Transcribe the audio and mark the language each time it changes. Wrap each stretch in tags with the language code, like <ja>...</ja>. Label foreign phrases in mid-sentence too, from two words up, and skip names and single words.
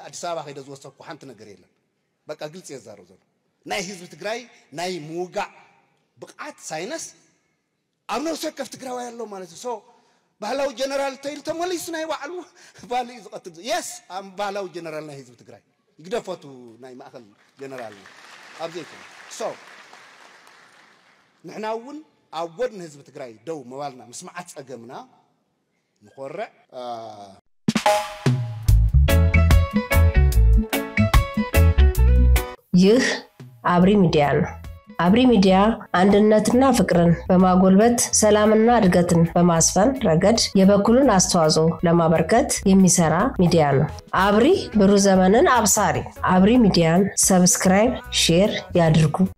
<ti>ኣዲስ ኣበባ ከይደ ዝወሰድኩ ሓንቲ ነገር የለን። በቃ ግልጽ የዛረብ ዘሎ ናይ ህዝቢ ትግራይ ናይ ምውጋዕ ብቕዓት ሳይንስ ኣብ ነፍሲ ወከፍ ትግራዋይ ኣሎ ማለት እዩ። ሶ ባህላዊ ጀነራል ተይሉ ተመሊሱ ናይ ባዕሉ ባል እዩ ዝቐትል የስ ባህላዊ ጀነራል ናይ ህዝቢ ትግራይ ይግደፈቱ ናይ ማእኸል ጀነራል ኣብዚ ይኮነ ሶ ንሕና እውን ኣብ ጎድኒ ህዝቢ ትግራይ ደው መባልና ምስማዓት ፀገምና ንኾርዕ</ti> <am>ይህ አብሪ ሚዲያ ነው። አብሪ ሚዲያ አንድነትና ፍቅርን በማጎልበት ሰላምና እድገትን በማስፈን ረገድ የበኩሉን አስተዋጽኦ ለማበርከት የሚሰራ ሚዲያ ነው። አብሪ ብሩህ ዘመንን አብሳሪ። አብሪ ሚዲያን</am> <en>subscribe, share</en> <am>ያድርጉ።</am>